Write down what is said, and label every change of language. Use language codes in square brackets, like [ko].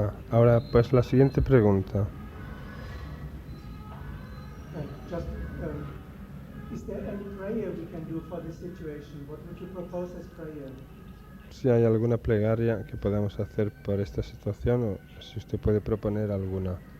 [es] Ahora, pues la siguiente pregunta. [en] Just, is there any prayer we can do for this situation? What would you propose as prayer? [es] Si hay alguna plegaria que podamos hacer por esta situación o si usted puede proponer alguna.